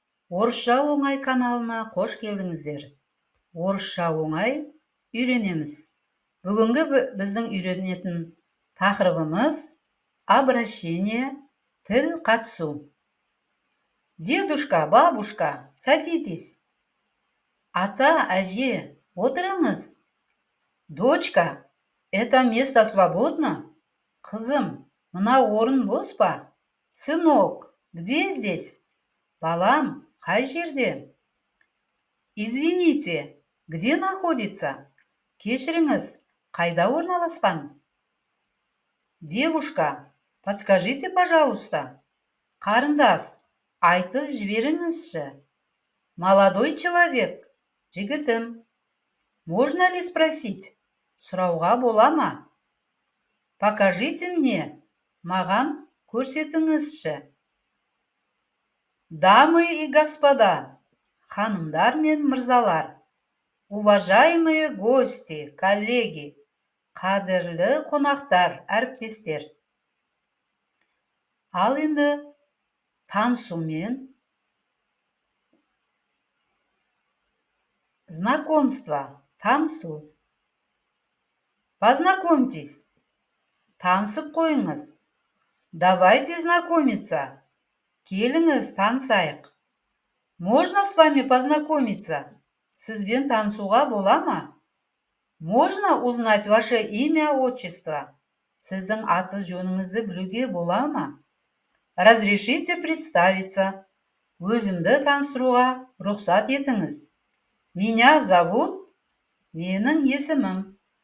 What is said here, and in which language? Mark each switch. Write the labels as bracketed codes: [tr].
[kk] Орысша оңай каналына қош келдіңіздер. Орысша оңай үйренеміз. Бүгінгі біздің үйренетін тақырыбымыз обращение, тіл қатысу. [ru] Дедушка, бабушка, садитесь. [kk] Ата, әже, отырыңыз. [ru] Дочка, это место свободно? [kk] Қызым, мына орын бос па? [ru] Сынок, где здесь? [kk] Балам, қай жерде? [ru] Извините, где находится? [kk] Кешіріңіз, қайда орналасқан? [ru] Девушка, подскажите, пожалуйста. [kk] Қарындас, айтып жіберіңізші. [ru] Молодой человек, [kk] жігітім. [ru] Можно ли спросить? [kk] Сұрауға бола ма? [ru] Покажите мне, [kk] маған көрсетіңізші. [ru] Дамы и господа, [kk] ханымдар мен мырзалар, [ru] уважаемые гости, коллеги, [kk] қадірлі қонақтар, әріптестер. Ал енді танысумен знакомство, танысу. [ru] Познакомьтесь, [kk] танысып қойыңыз. [ru] Давайте знакомиться. [kk] Келіңіз, танысайық. [ru] Можно с вами познакомиться? [kk] Сізбен танысуға бола ма? [ru] Можно узнать ваше имя, отчество? [kk] Сіздің аты жөніңізді білуге бола ма? [ru] Разрешите представиться. [kk] Өзімді таныстыруға рұқсат етіңіз. [ru] Меня зовут, [kk] менің есімім.